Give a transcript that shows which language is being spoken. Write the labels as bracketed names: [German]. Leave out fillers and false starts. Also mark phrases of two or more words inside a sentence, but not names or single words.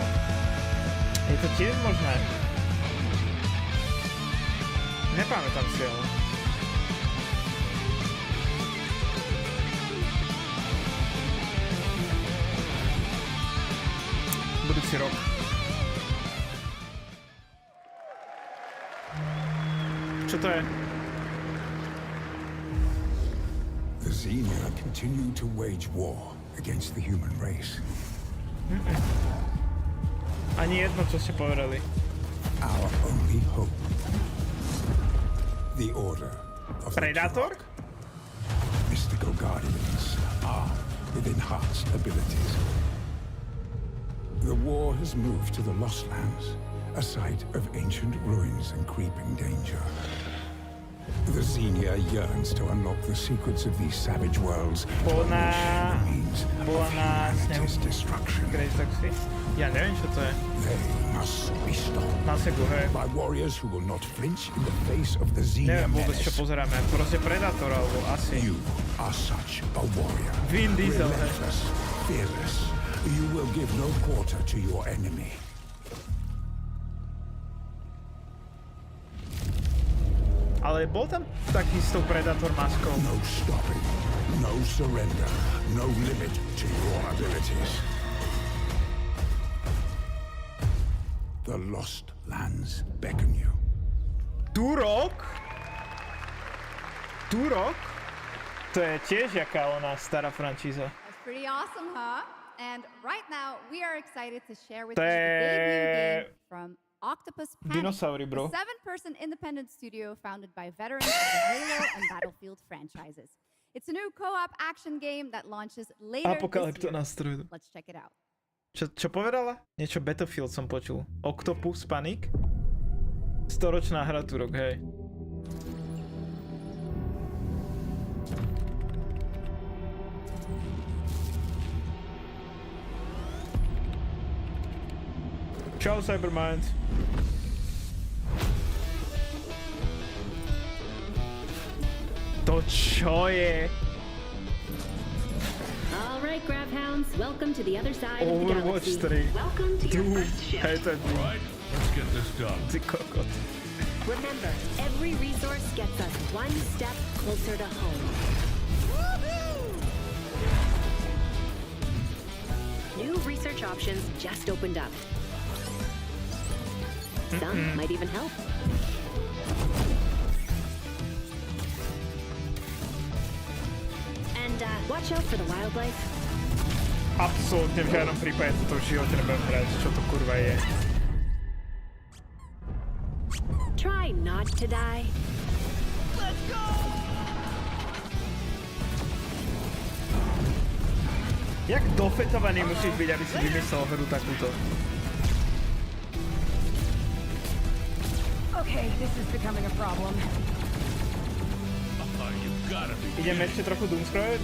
[Slovak] Je to tiež možné. Nepamätám si, ale. Budúci rok. Čo to je? [English] The Xenia continue to wage war against the human race. [Slovak] Ani jedno, čo ste povedali. [English] Our only hope. The order of Predator? Mystical guardians are with enhanced abilities. The war has moved to the Lost Lands, a site of ancient ruins and creeping danger. The Xenia yearns to unlock the secrets of these savage worlds to unleash the means of humanity's destruction. [Slovak] Ja neviem, čo to je. [English] They must be stopped by warriors who will not flinch in the face of the Xenia [Slovak] neviem vôbec, čo [English] menace. [Slovak] pozeráme. Proste Predator, alebo asi. [English] You are such a warrior. Vin Diesel. Relentless, fearless. You will give no quarter to your enemy. [Slovak] Ale bol tam takisto Predator maskou. [English] No stopping, no surrender, no limit to your abilities. The Lost Lands beckon you. Turok? Turok? [Slovak] To je tiež jaká ona stará franšíza. [English] That's pretty awesome, huh? And right now, we are excited to share with you the debut game from Octopus Panic, [Slovak] Dinosaury, bro. [English] a 7-person independent studio founded by veterans of the Halo and Battlefield franchises. It's a new co-op action game that launches later this year. Let's check it out. [Slovak] Čo povedala? Niečo Battlefield som počul. Octopus Panic? Storočná hra Turok, hej. Čau, Cybermind. To čo je? [English] All right, grab hounds, welcome to the other side of the Overwatch galaxy. 3. Welcome to your first ship. [Slovak] Hej, to je [English] Right, let's get this done. [Slovak] Ty kokot. [English] Remember, every resource gets us one step closer to home. New research options just opened up. Some might even help. And watch out for the wildlife. [Slovak] Absolútne v žiadnom prípade toto v živote nebudem hrať. Čo to kurva je? [English] Try not to die. Let's go! [Slovak] Jak dofetovaný musíš byť, aby si vymyslel hru takúto? [English] Okay, this is becoming a problem. [Slovak] Ideme ešte trochu doomscrollovať?